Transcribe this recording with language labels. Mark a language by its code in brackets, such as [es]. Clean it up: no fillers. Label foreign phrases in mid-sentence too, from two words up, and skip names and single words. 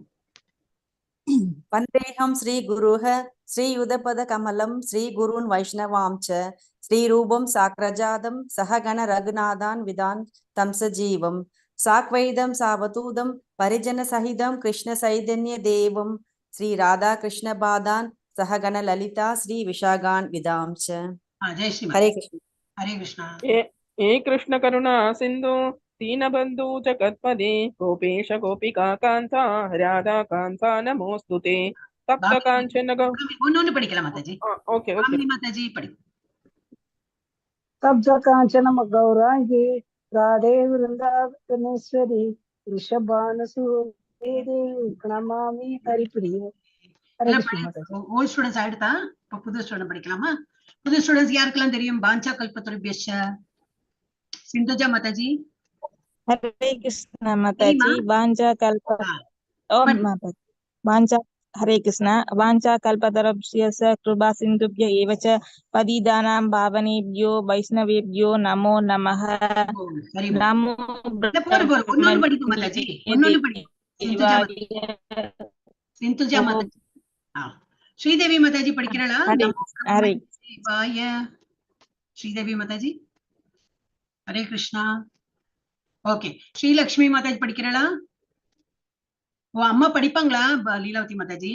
[sa] वन्देऽहं श्री गुरोः श्री युतपद कमलं श्री गुरून् वैष्णवांश्च श्री रूपं साग्रजातं सहगण रघुनाथान्वितं तं च जीवं साद्वैतं सावधूतं परिजन सहितं कृष्ण चैतन्य देवं श्री राधा कृष्ण पादान् सहगण ललिता श्री विशाखान्वितांश्च. ஹரே கிருஷ்ணா. ஹரே கிருஷ்ணா. हे कृष्ण करुणा सिन्धु दीनबन्धु जगत्पदे गोपेश गोपिका कान्ता राधा कान्ता नमोस्तुते तप्त कांचन [ta] ஒன்னு படிக்கலாம் மாதாஜி. ஓகே ஓகே மாதாஜி படி. [sa] तप्त कांचन गौरांगी राधे वृंदावनेश्वरी वृषभानुसुते देवी प्रणमामि हरिप्रिय. हरे कृष्ण माताजी. [ta] ஓல்ட் ஸ்டூடண்ட்ஸ் ஆயிடுதா? இப்ப புது ஸ்டூடண்ட் படிக்கலாமா? புது ஸ்டூடண்ட்ஸ் யாருக்கெல்லாம் தெரியும்? [sa] वाञ्छा कल्पतरुभ्यश्च. [ta] சிந்துஜா மாதாஜி. [sa] हरे कृष्ण माताजी. बांजा कल्प ओम माताजी. बांजा हरे कृष्ण वाञ्छा कल्पतरुभ्यश्च कृपा सिन्धुभ्य एव च पतितानां पावनेभ्यो वैष्णवेभ्यो नमो नमः [ta] சரி போல் [sa] नमो [ta] இல்ல போரும் போரும் ஒன்னொன்னு படிக்கும் மாதாஜி ஒன்னொன்னு படிக்கும் சிந்துஜா [sa] देवाय [ta] சிந்துஜா மாதாஜி ஸ்ரீதேவி மாதாஜி படிக்கிறாளா [sa] हरे நமோ हरे [ta] சிவாய ஸ்ரீதேவி மாதாஜி ஹரே கிருஷ்ணா ஓகே ஸ்ரீலக்ஷ்மி மாதாஜி படிக்கிறாளா ஓ அம்மா படிப்பாங்களா லீலாவதி மாதாஜி